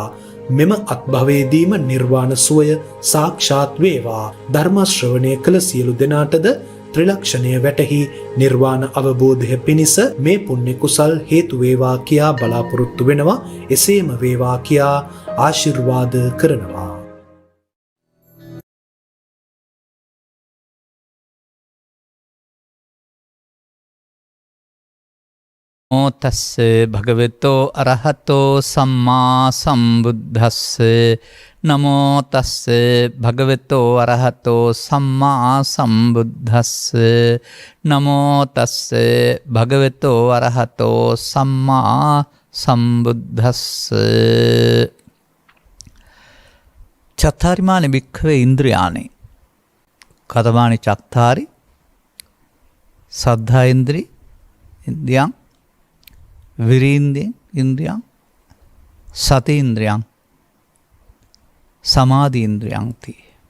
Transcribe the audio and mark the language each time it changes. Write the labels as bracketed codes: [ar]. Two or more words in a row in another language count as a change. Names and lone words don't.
[si] මෙම අත්භවයේදීම නිර්වාණ සුවය සාක්ෂාත් වේවා. ධර්ම ශ්‍රවණය කළ සියලු දෙනාටද ත්‍රිලක්ෂණය වැටහි නිර්වාණ අවබෝධය පිණිස මේ පුණ්‍ය කුසල් හේතු වේවා කියා බලාපොරොත්තු වෙනවා. එසේම වේවා කියා ආශිර්වාද කරනවා. [pi] නමෝ තස්ස භගවතෝ අරහතෝ සම්මා සම්බුද්දස්ස නමෝ තස්ස භගවතෝ අරහතෝ සම්මා සම්බුද්දස්ස නමෝ තස්ස භගවතෝ අරහතෝ සම්මා සම්බුද්දස්ස චත්තාරිමානි භික්ඛවේ ඉන්ද්‍රියානි කතමානි චත්තාරි සද්ධා ඉන්ද්‍රි ඉන්ද්‍රියං විරීන්ද්‍රිය ඉන්ද්‍රියං සති ඉන්ද්‍රියං සමාධි ඉන්ද්‍රියං තී.